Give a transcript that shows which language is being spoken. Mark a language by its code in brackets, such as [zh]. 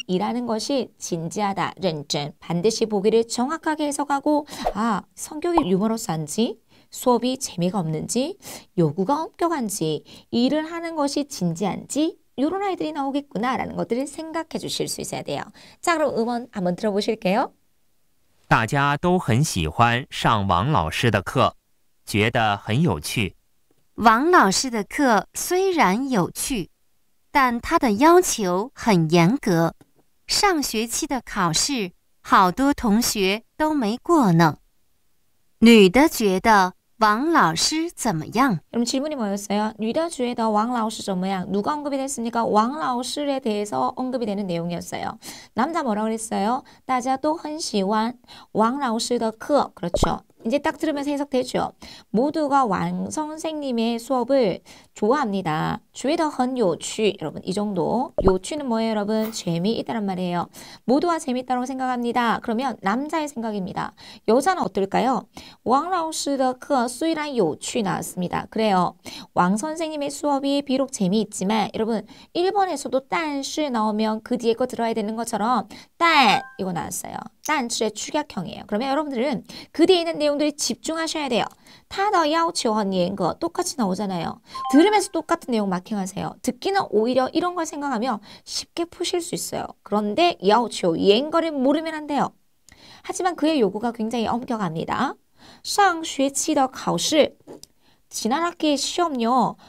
[ko] 일하는 것이 진지하다. 认真 반드시 보기를 정확하게 해석하고 성격이 유머러스한지 수업이 재미가 없는지 요구가 엄격한지 일을 하는 것이 진지한지 이런 아이들이 나오겠구나 라는 것들을 생각해 주실 수 있어야 돼요. 자, 그럼 음원 한번 들어보실게요. [zh] 大家都很喜欢上王老师的课，觉得很有趣。王老师的课虽然有趣，但他的要求很严格。上学期的考试，好多同学都没过呢。女的觉得王老师怎么样？ [ko] 그럼 질문이 뭐였어요? [zh] 女的觉得王老师怎么样? [ko] 누가 언급이 됐습니까? 王老师에 대해서 언급이 되는 내용이었어요. 남자 뭐라고 그랬어요? [zh] 大家都很喜欢王老师的课. [ko] 그렇죠. 이제 딱 들으면서 해석되죠. 모두가 왕 선생님의 수업을 좋아합니다. [zh] 觉得很有趣. [ko] 여러분 이 정도. 有趣는 뭐예요, 여러분? 재미있다란 말이에요. 모두가 재미있다고 생각합니다. 그러면 남자의 생각입니다. 여자는 어떨까요? [zh] 王老师的课虽然有趣 [ko] 나왔습니다. 그래요. 왕 선생님의 수업이 비록 재미있지만 여러분 1번에서도 但是 나오면 그 뒤에 거 들어야 되는 것처럼 但 이거 나왔어요. 但是의 축약형이에요. 그러면 여러분들은 그 뒤에 있는 내용들이 집중하셔야 돼요. [zh] 他的要求很严格 [ko] 똑같이 나오잖아요. 들으면서 똑같은 내용 마킹하세요. 듣기는 오히려 이런 걸 생각하면 쉽게 푸실 수 있어요. 그런데 要求严格를 모르면 안 돼요. 하지만 그의 요구가 굉장히 엄격합니다. [zh] 上学期的考试 [ko] 지난 학기의 시험요.